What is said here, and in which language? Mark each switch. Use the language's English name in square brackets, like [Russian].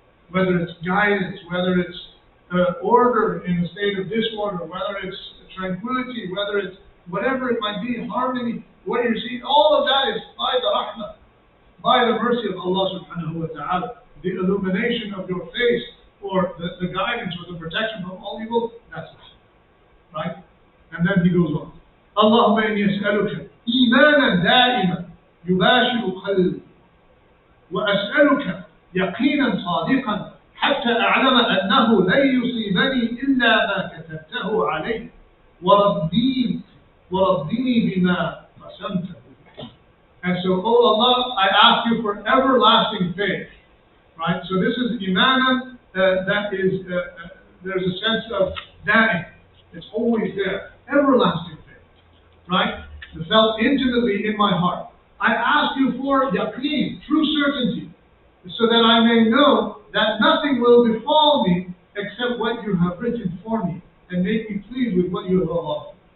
[English] Whether it's guidance, whether it's order in a state of disorder, whether it's tranquility, whether it's whatever it might be, harmony, what you're seeing, all of that is by the rahmah, by the mercy of Allah subhanahu wa ta'ala. The illumination of your face, or the guidance or the protection from all evil, that's rahmah. Right? And then he goes on. [Arabic] Allahumma inni as'aluka imanan da'iman yubashiru qalbi wa as'aluka yaqinan sadiqan حتى أعلم أنه لن يصيبني إلا ما كتبته علي ورضني بما قسمته. [English] And so, oh Allah, I ask you for everlasting faith. Right? So this is imanan, that is, there's a sense of da'im. It's always there. Everlasting faith. Right? It's felt intimately in my heart. I ask you for yaqeen, true certainty, so that I may know that nothing will befall me except what you have written for me, and make me pleased with what you have allowed.